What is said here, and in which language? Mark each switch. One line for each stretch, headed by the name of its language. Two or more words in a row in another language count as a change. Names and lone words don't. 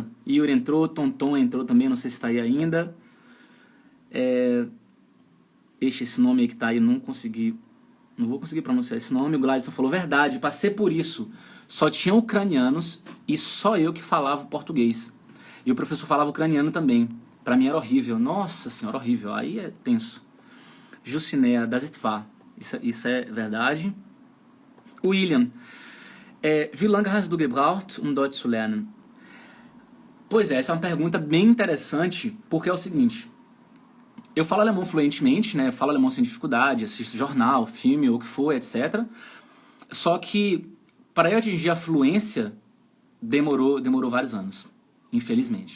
Portuguese: Yuri entrou, Tonton entrou também, não sei se está aí ainda. Esse nome aí que está aí, não vou conseguir pronunciar esse nome. O Gladson falou, verdade, passei por isso. Só tinha ucranianos e só eu que falava português. E o professor falava ucraniano também. Pra mim era horrível. Nossa senhora, horrível. Aí é tenso.
German: Jucinéia, das ist wahr.
Portuguese: Isso é verdade. William.
German: Wie lange hast du gebraucht, um Deutsch zu lernen?
Portuguese: Pois é, essa é uma pergunta bem interessante, porque é o seguinte. Eu falo alemão fluentemente, né? Eu falo alemão sem dificuldade, assisto jornal, filme, ou o que for, etc. Só que para eu atingir a fluência, demorou vários anos, infelizmente.